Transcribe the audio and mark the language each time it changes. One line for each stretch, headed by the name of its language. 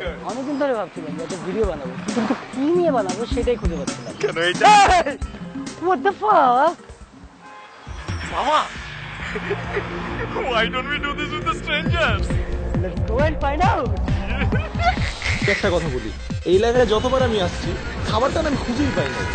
Bangla: অনেকদিন ধরে ভাবছিলাম যে একটা ভিডিও বানাবো, কিন্তু কি নিয়ে বানাবো সেটাই খুঁজে পাচ্ছিলাম। কেন এইটা?
English: What the fuck? মামা, why don't we do this with the strangers? Let's go and find out.
Bangla: একটা কথা বলি, এই এলাকায় যতবার আমি আসছি খাবারটা না আমি খুঁজেই পাই না।